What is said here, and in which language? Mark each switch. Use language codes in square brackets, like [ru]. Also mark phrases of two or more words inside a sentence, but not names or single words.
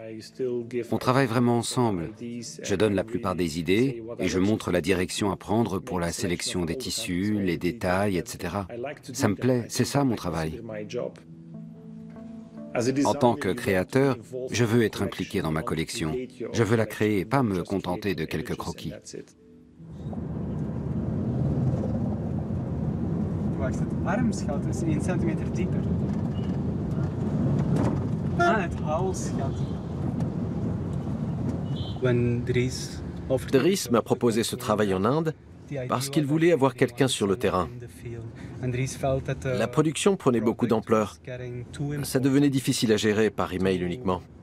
[fr] On travaille vraiment ensemble. Je donne la plupart des idées et je montre la direction à prendre pour la sélection des tissus, les détails, etc. Ça me plaît, c'est ça mon travail. En tant que créateur, je veux être impliqué dans ma collection. Je veux la créer et pas me contenter de quelques croquis. [nl] Armsgat is 1 centimeter dieper. Het halsgat. [fr] Dries m'a proposé ce travail en Inde parce qu'il voulait avoir quelqu'un sur le terrain. La production prenait beaucoup d'ampleur. Ça devenait difficile à gérer par email uniquement.